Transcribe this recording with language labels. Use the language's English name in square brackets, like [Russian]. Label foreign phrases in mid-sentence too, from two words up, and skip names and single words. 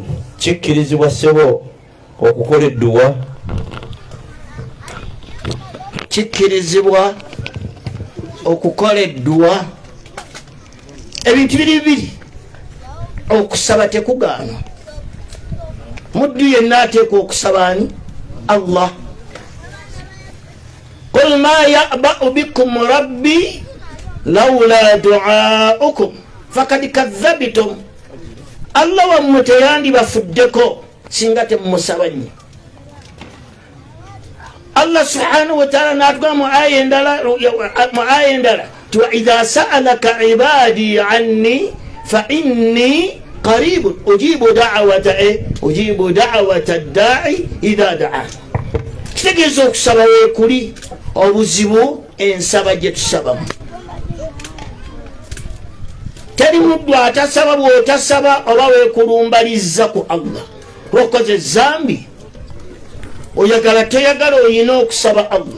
[Ganda] Kikkirizibwa ssebo okukola edduwa? Kikkirizibwa okukola edduwa. Ebintu bibiri. Okusaba tekugaana. Muddu yenna ateeka okusaba ani? [Arabic] Allah. قل ما يعبأ بكم ربي لولا دعاؤكم فقد كذبتم. [Ganda] Allah wammwe teyandibafuddeko singa temumusaba nnyo. Allah [Arabic] سبحانه وتعالى [Ganda] n'atugamba mu aya endala ti [Arabic] وإذا سألك عبادي عني فإني قريب أجيب دعوة الداع إذا دعان. [Ganda] Kitegeeza okusaba weekuli obuzibu ensaba gye tusabamu. Teri muddu atasaba bw'otasaba oba weekulumbalizza ku Allah lw'okoze zambi. Oyagala toyagala oyina okusaba Allah.